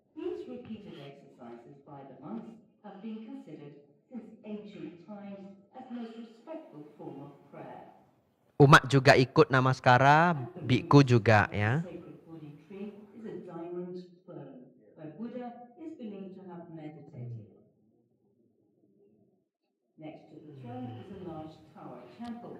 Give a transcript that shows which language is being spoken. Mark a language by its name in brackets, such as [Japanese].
[English] These repeated exercises by the monks have been considered since ancient times as the most respectful form of prayer. [Indonesian] Umat juga ikut namaskara, biku juga ya. [English] The sacred Bodhi tree is a diamond throne where Buddha is believed to have meditated. Next to the throne is a large tower temple.